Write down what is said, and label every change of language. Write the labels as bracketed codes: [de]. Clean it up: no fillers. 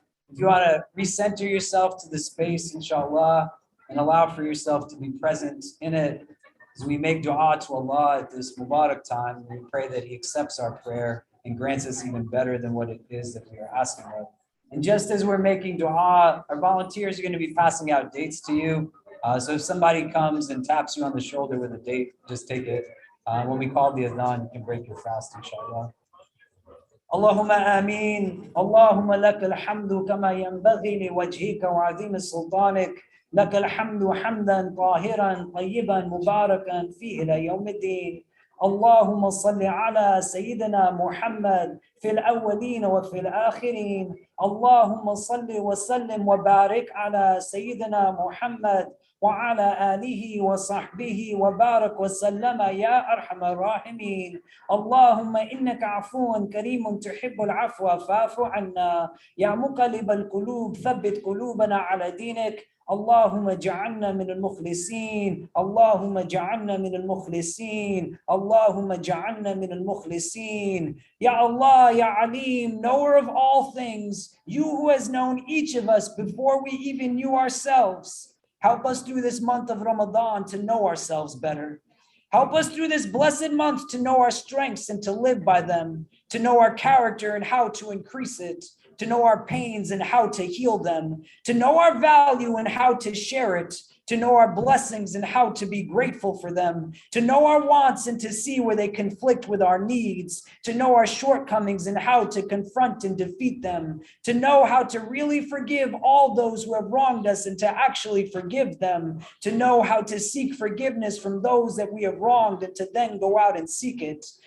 [en] If you want to recenter yourself to the space, inshallah, and allow for yourself to be present in it, as we make dua to Allah at this Mubarak time, we pray that He accepts our prayer and grants us even better than what it is that we are asking of. And just as we're making dua, our volunteers are going to be passing out dates to you. So if somebody comes and taps you on the shoulder with a date, just take it. When we call the adhan, you can break your fast, inshallah. [ar] اللهم آمين اللهم لك الحمد كما ينبغي لوجهك وعظيم سلطانك لك الحمد حمدا طاهرا طيبا مباركا فيه إلى يوم الدين اللهم صل على سيدنا محمد في الأولين وفي الآخرين اللهم صل وسلم وبارك على سيدنا محمد وعلى آله وصحبه وبارك وسلم يا أرحم الراحمين اللهم إنك عفو كريم تحب العفو فاعف عنا يا مقلب القلوب ثبت قلوبنا على دينك اللهم اجعلنا من المخلصين [en] اللهم اجعلنا من المخلصين اللهم اجعلنا من المخلصين Ya Allah, Ya Alim, knower of all things, you who has known each of us before we even knew ourselves, help us through this month of Ramadan to know ourselves better. Help us through this blessed month to know our strengths and to live by them, to know our character and how to increase it, to know our pains and how to heal them, to know our value and how to share it, to know our blessings and how to be grateful for them, to know our wants and to see where they conflict with our needs, to know our shortcomings and how to confront and defeat them, to know how to really forgive all those who have wronged us and to actually forgive them, to know how to seek forgiveness from those that we have wronged and to then go out and seek it,